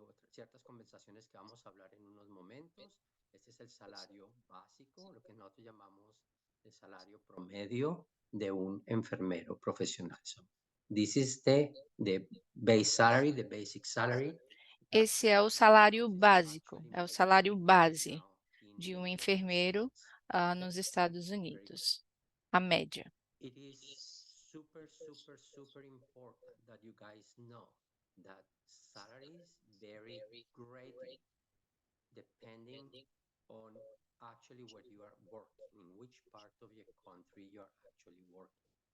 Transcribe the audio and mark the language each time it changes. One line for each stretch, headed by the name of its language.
Spanish: Ciertas conversaciones que vamos a hablar en unos momentos. Este es el salario básico, lo que nosotros llamamos el salario promedio de un enfermero profesional.
English: So, this is the base salary, the basic salary.
Portuguese: Esse é o salário básico, é o salário base de um enfermeiro nos Estados Unidos, a média.
English: It is super important that you guys know that salaries vary greatly depending on actually where you are working, in which part of your country you are actually working.